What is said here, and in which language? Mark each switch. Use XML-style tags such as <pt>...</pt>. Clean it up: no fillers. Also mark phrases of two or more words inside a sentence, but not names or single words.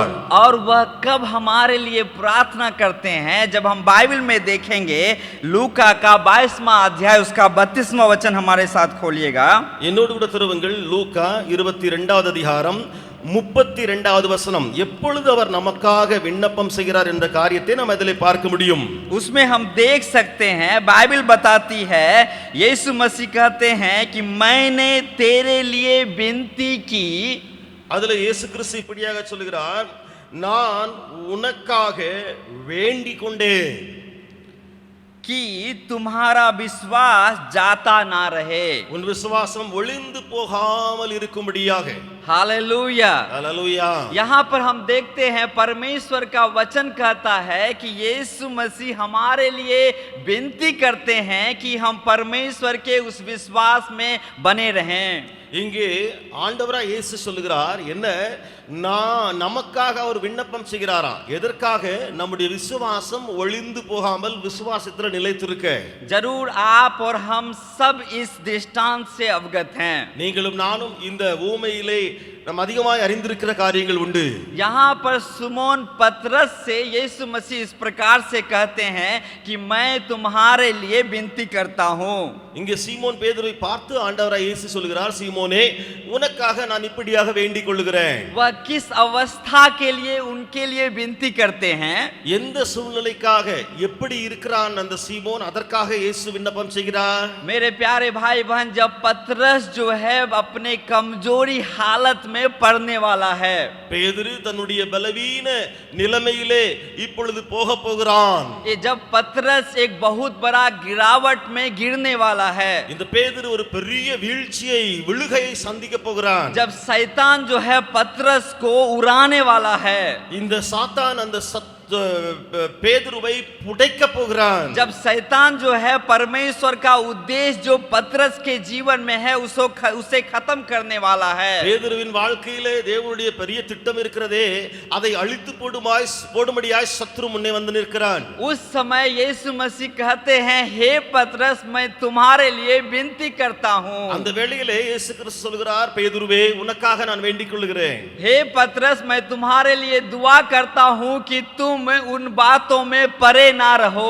<hi>और वह कब हमारे लिए प्रार्थना करते हैं? जब हम बाइबल में देखेंगे, लूका का 22वां अध्याय उसका 32वां वचन हमारे साथ खोलिएगा।</hi> <ta>என்னோடு கூட திருவுங்கள், லூக்கா 22வது அதிகாரம் 32வது வசனம்। எப்பொழுது அவர் நமக்காக விண்ணப்பம் செய்கிறார் என்ற காரியத்தை நாம் அதிலே பார்க்க முடியும்।</ta> <hi>उसमें हम देख सकते हैं, बाइबल बताती है, यीशु मसीह कहते हैं कि मैंने तेरे लिए विनती की।</hi> <ta>அதுல இயேசு கிறிஸ்து இப்படியாக சொல்கிறார், நான் உனக்காக வேண்டிக் கொண்டேன்</ta> <hi>कि तुम्हारा विश्वास जाता ना रहे।</hi> <ta>உன் விசுவாசம் ஒளிந்து போகாமல் இருக்கும்படியாக।</ta> <hi>हालेलुया, हालेलुया। यहाँ पर हम देखते हैं परमेश्वर का वचन कहता है कि यीशु मसीह हमारे लिए विनती करते हैं कि हम परमेश्वर के उस विश्वास में बने रहें।</hi> <ta>இங்கே ஆண்டவராய் இயேசு சொல்லுகிறார், என்ன, நான் நமக்காக அவர் விண்ணப்பம் செய்கிறாராம்। எதற்காக? நம்முடைய விசுவாசம் ஒளிந்து போகாமல் விசுவாசத்தில் நிலைத்திருக்க।</ta> <hi>जरूर आप और हम सब इस दृष्टांत से अवगत हैं।</hi> <ta>நீங்களும் நானும் இந்த ஊமையிலே நாம் அதிகமாய் அறிந்திருக்கிற காரியங்கள் உண்டு।</ta> <hi>यहाँ पर सुमोन पतरस से यीशु मसीह इस प्रकार से कहते हैं कि मैं तुम्हारे लिए विनती करता हूँ।</hi> <ta>இங்கே சீமோன் பேதுருவை பார்த்து ஆண்டவராய் இயேசு சொல்கிறார், சீமோனே, உனக்காக நான் இப்படியாக வேண்டிக் கொள்கிறேன்।</ta> <hi>वह किस अवस्था के लिए उनके लिए विनती करते हैं?</hi> <ta>எந்த சூழ்நிலைக்காக எப்படி இருக்கிறான் அந்த சீமோன், அதற்காக இயேசு விண்ணப்பம் செய்கிறார்।</ta> <hi>मेरे प्यारे भाई बहन, जब पतरस जो है अपने कमजोरी हालत में पड़ने वाला है,</hi> <ta>பேதுரு தன்னுடைய பலவீன நிலைமையிலே இப்பொழுது போக போகிறான்।</ta> <hi>ये जब पतरस एक बहुत बड़ा गिरावट में गिरने वाला है,</hi> <ta>இந்த பேதுரு ஒரு பெரிய வீழ்ச்சியை விழுகையை சந்திக்க போகிறான்।</ta> <hi>जब शैतान जो है पतरस को उड़ाने वाला है,</hi> <ta>இந்த சாத்தான் அந்த பேதுருவை புடைக்க போகிறான்.</ta> <hi>जब शैतान जो है परमेश्वर का उद्देश्य जो पतरस के जीवन में है उसे खत्म करने वाला है.</hi> <ta>பேதுருவின் வாழ்க்கையிலே தேவனுடைய பெரிய திட்டம் இருக்கிறதே, அதை அழித்து போடும்படியாய் சத்துரு முன்னே வந்து நிற்கிறான்.</ta> <hi>उस समय यीशु मसीह कहते हैं, हे पतरस मैं तुम्हारे लिए विनती करता हूँ.</hi> <ta>அந்த வேளையிலே இயேசு கிறிஸ்து சொல்கிறார், பேதுருவே உனக்காக நான் வேண்டிக் கொள்கிறேன்.</ta> <hi>हे पतरस मैं तुम्हारे लिए दुआ करता हूँ कि तुम उन बातों में परे ना रहो.</hi>